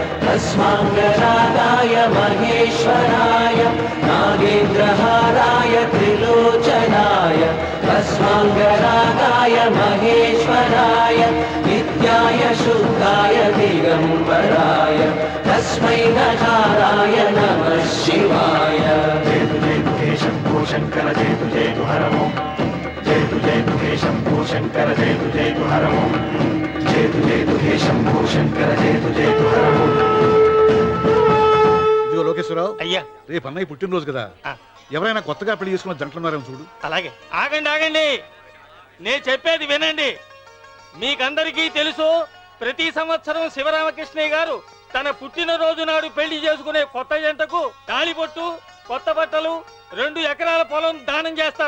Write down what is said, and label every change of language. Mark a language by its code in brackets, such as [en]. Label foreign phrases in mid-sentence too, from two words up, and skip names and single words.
[sa] तस्माङ्गरागाय महेश्वराय नागेन्द्रहाराय त्रिलोचनाय तस्माङ्गरागाय महेश्वराय नित्याय शुद्धाय दिगम्बराय तस्मै नकाराय नमः शिवाय जयतु जयतु हे शम्भो शङ्कर जयतु जयतु हर ओं जयतु जयतु हे शम्भो शङ्कर जयतु जयतु हर ओं जयतु जयतु हे शम्भो शङ्कर जयतु जयतु हर ओं [te] ఇదిగో లోకేశ్వరరావు, అయ్యా రేపు అన్నయ్య పుట్టినరోజు కదా, ఎవరైనా కొత్తగా పెళ్లి చేసుకున్న జంటలున్నారేమో చూడు. అలాగే. ఆగండి ఆగండి, నేను చెప్పేది వినండి. మీకందరికీ తెలుసు, ప్రతి సంవత్సరం శివరామకృష్ణయ్య గారు తన పుట్టినరోజు నాడు పెళ్లి చేసుకునే కొత్త జంటకు తాళిబొట్టు, కొత్త బట్టలు, 2 ఎకరాల పొలం దానం చేస్తారు.